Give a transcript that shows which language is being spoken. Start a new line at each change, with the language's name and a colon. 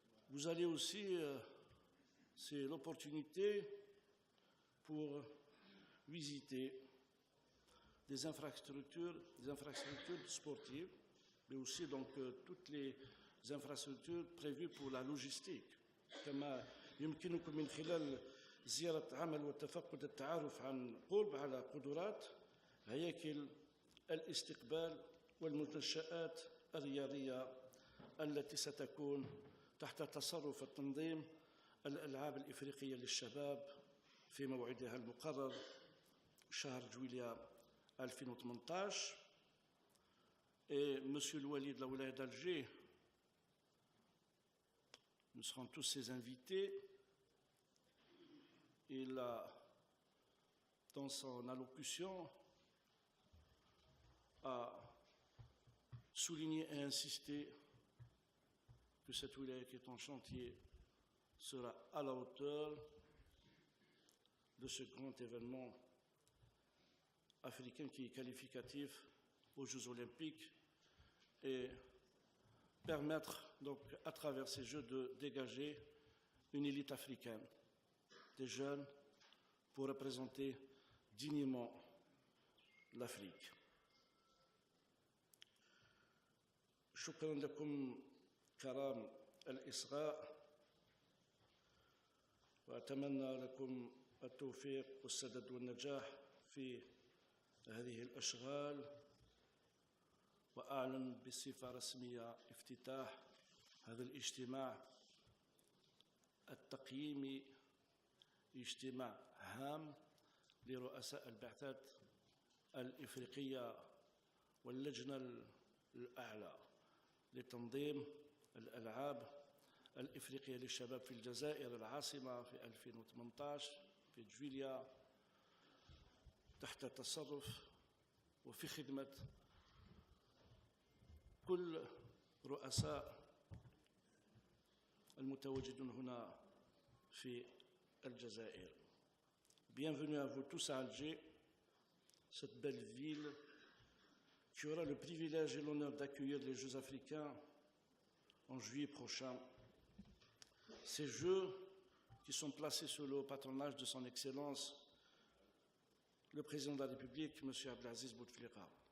French: Vous allez aussi, c'est l'opportunité pour visiter des infrastructures sportives, mais aussi donc toutes les infrastructures prévues pour la logistique.
Arabic: كما يمكنكم من خلال زيارة عمل والتفقد التعرف عن قرب على قدرات هياكل الاستقبال والمنشآت الرياضية التي ستكون تحت تصرف التنظيم الألعاب الإفريقية للشباب في موعدها المقرر شهر جويليا 2018.
French: Et M. Louali de la Wilaya d'Alger, nous serons tous ses invités. Il a, dans son allocution, a souligné et insisté que cette wilaya qui est en chantier sera à la hauteur de ce grand événement africain qui est qualificatif aux Jeux olympiques et permettre donc à travers ces Jeux de dégager une élite africaine, des jeunes pour représenter dignement l'Afrique.
Arabic: شكرا لكم كرام الإصغاء وأتمنى لكم التوفيق والسداد والنجاح في هذه الأشغال وأعلن بصفة رسمية افتتاح هذا الاجتماع التقييمي، اجتماع هام لرؤساء البعثات الإفريقية واللجنة الأعلى لتنظيم الألعاب الإفريقية للشباب في الجزائر العاصمة في 2018 في جويليا تحت تصرف وفي خدمة كل رؤساء المتواجدون هنا في الجزائر.
French: Bienvenue à vous tous à Alger, cette belle ville qui aura le privilège et l'honneur d'accueillir les Jeux africains en juillet prochain. Ces Jeux qui sont placés sous le patronage de son Excellence, le Président de la République, M. Abdelaziz Bouteflika.